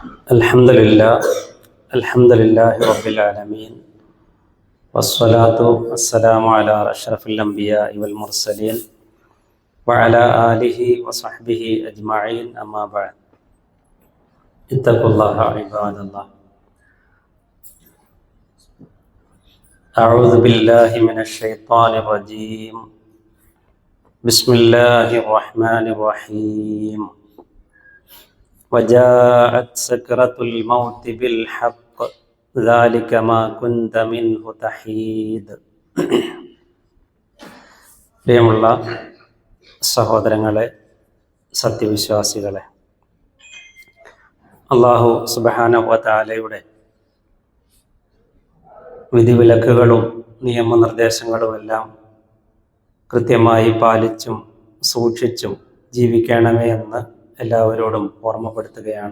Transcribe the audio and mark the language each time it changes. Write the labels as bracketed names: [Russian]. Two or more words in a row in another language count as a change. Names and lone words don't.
[Arabic] الحمد لله رب العالمين والصلاة والسلام على أشرف الأنبياء والمرسلين وعلى آله وصحبه أجمعين أما بعد. اتقوا الله عباد الله. أعوذ بالله من الشيطان الرجيم. بسم الله الرحمن الرحيم. وجاءت سكرة الموت بالحق ذلك ما كنت منه تحيد. [Malayalam] പ്രിയമുള്ള സഹോദരങ്ങളെ, സത്യവിശ്വാസികളെ, അല്ലാഹു [Arabic] سبحانه وتعالى [Malayalam] വിധിവിലക്കുകളും നിയമനിർദ്ദേശങ്ങളുമെല്ലാം കൃത്യമായി പാലിച്ചും സൂക്ഷിച്ചും ജീവിക്കണമേ എന്ന് എല്ലാവരോടും ഓർമ്മപ്പെടുത്തുകയാണ്.